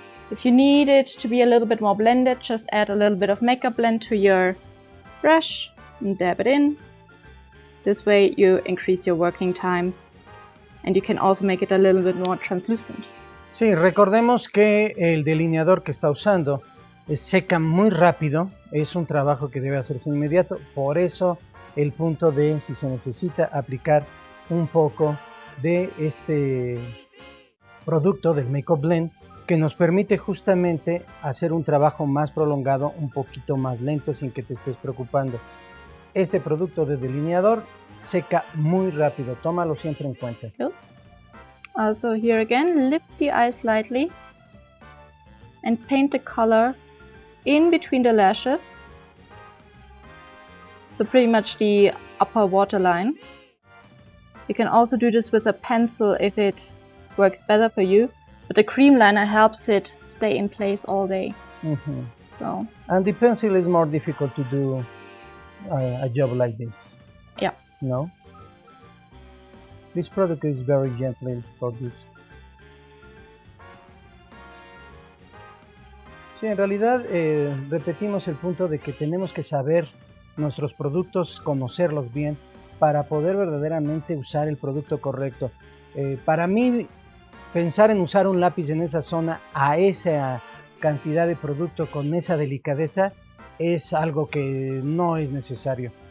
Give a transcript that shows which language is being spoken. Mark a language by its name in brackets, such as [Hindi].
[English] If you need it to be a little bit more blended, just add a little bit of makeup blend to your brush and dab it in. This way you increase your working time and you can also make it a little bit more translucent. Sí, recordemos que el delineador que está usando seca muy rápido, es un trabajo que debe hacerse inmediato, por eso el punto de si se necesita aplicar un poco de este producto del Makeup Blend que nos permite justamente hacer un trabajo más prolongado, un poquito más lento sin que te estés preocupando. Este producto de delineador seca muy rápido, tómalo siempre en cuenta. So here again, lift the eye slightly and paint the color in between the lashes. So pretty much the upper waterline. You can also do this with a pencil if it works better for you. But the cream liner helps it stay in place all day. So. And the pencil is more difficult to do a job like this. Yeah. No? This product is very gentle for this. [Spanish] Sí, en realidad repetimos el punto de que tenemos que saber nuestros productos, conocerlos bien para poder verdaderamente usar el producto correcto. Para mí, pensar en usar un lápiz en esa zona a esa cantidad de producto con esa delicadeza es algo que no es necesario.